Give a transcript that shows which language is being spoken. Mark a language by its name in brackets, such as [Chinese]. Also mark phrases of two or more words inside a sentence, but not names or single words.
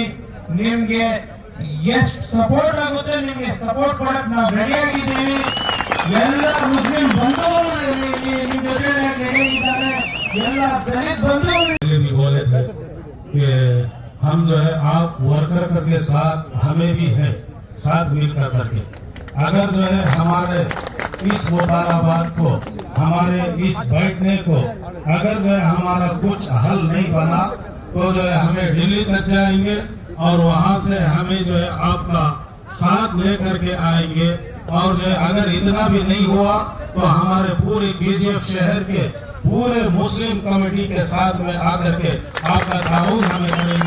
[Kannada] ನಿಮ್ಗೆ ಎಷ್ಟು ಸಪೋರ್ಟ್ ಆಗುತ್ತೆ ನಿಮ್ಗೆ ಸಪೋರ್ಟ್ ಕೊಡಕ್ ನಾವು ರೆಡಿ ಆಗಿದ್ದೀವಿ. ಎಲ್ಲ ಮುಸ್ಲಿಂ ಬಂಧುಗಳು ನಿಮ್ ಜೊತೆ ರೆಡಿ ಇದ್ದಾರೆ. ಎಲ್ಲ ದಲಿತ ಬಂಧುಗಳು [Hindi] भी बोले थे कि हम जो है आप वर्कर के साथ हमें भी है साथ मिलकर करके अगर जो है हमारे इस मुतालबात को हमारे इस बैठने को अगर जो है हमारा कुछ हल नहीं बना तो जो है हमें दिल्ली तक जाएंगे और वहां से हमें जो है आपका साथ लेकर के आएंगे और जो है अगर इतना भी नहीं हुआ तो हमारे पूरे केजीएफ शहर के पूरे मुस्लिम कमेटी के साथ में आकर के आपका ताउन हमें करेंगे.